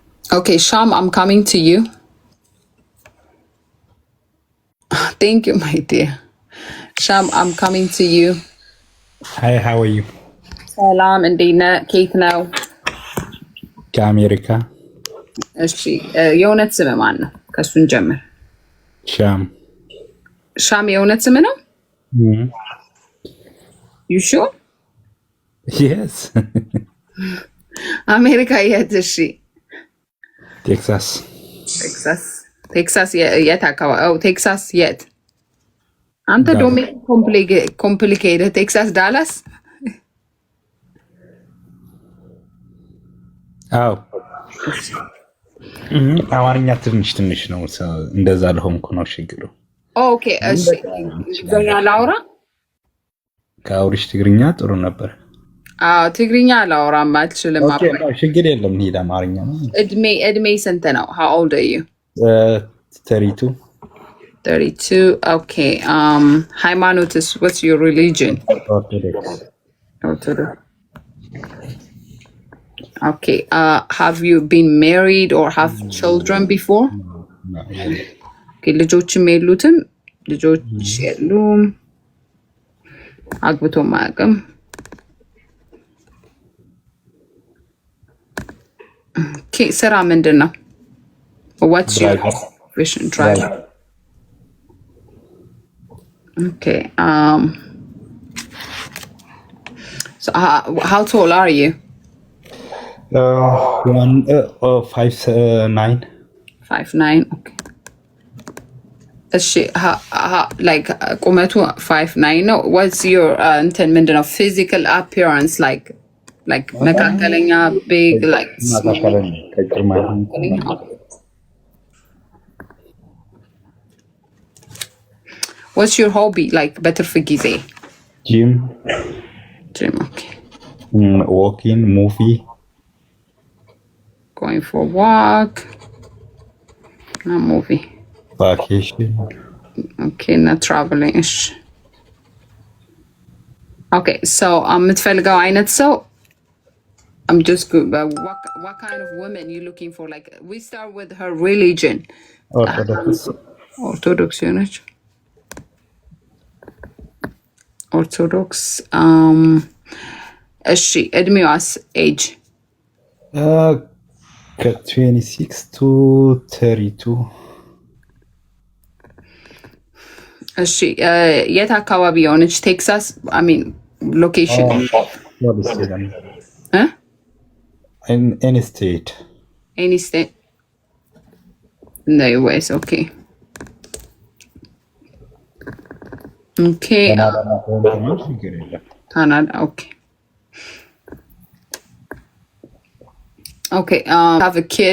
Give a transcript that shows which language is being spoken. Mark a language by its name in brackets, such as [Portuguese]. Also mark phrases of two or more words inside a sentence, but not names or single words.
[English] Okay, Sham, I'm coming to you. Thank you, my dear. Sham, I'm coming to you. Hi, how are you? Salam and Dina, Keith now. America. [Amharic] የእውነት ስም ማን ነው? ከሱን ጀምር። [English] Sham. [Amharic] ሻም የእውነት ስም ነው? [English] You sure? Yes. [Amharic] አሜሪካ የት? እሺ [English] Texas. [Amharic] ቴክሳስ የት አካባቢ? ቴክሳስ የት? አንተ ዶሜ ኮምፕሊኬትድ። ቴክሳስ ዳላስ? አዎ አማርኛ ትንሽ ነው። እንደዛ ለሆንኩ ነው ችግሩ። ኦኬ እሺ። እንግሊዝኛ ላውራ? ከአውሪሽ ትግርኛ ጥሩ ነበር። ትግርኛ አላወራም አልችልም። ችግር የለም። እንሂድ አማርኛ ነው። እድሜ ስንት ነው? [English] How old are you? 32. [Amharic] 32. Okay. ሃይማኖትስ? [English] What's your religion? Orthodox. Okay. Have you been married or have children before? No. [Amharic] Okay. ልጆችም የሉትም? ልጆች የሉም። አግብቶ ማያውቅም። Okay. ስራ ምንድን ነው? [English] What's your profession? Driver. Okay. So how tall are you? 5'9". [Amharic] 5'9". Okay. እሺ like ቁመቱ 5'9" ነው። [English] What's your [Amharic] እንትን ምንድን ነው? [English] Physical appearance like መካከለኛ big like What's your hobby like [Amharic] በትርፍ ጊዜ? [English] Gym. Okay. Walking, movie. Going for a walk. Not movie. Vacation. Okay, not traveling. Okay, so [Amharic] የምትፈልገው አይነት ሰው [English] I'm just good. But what kind of woman you looking for? Like we start with her religion. Orthodox unit. Orthodox. [Amharic] እሺ እድሜዋስ? [English] age? 26 to 32. [Amharic] እሺ የት አካባቢ የሆነች? ቴክሳስ? [English] I mean location. In any state. Any state in the US. Okay. Okay. Canada. Okay. Okay. Have a kid.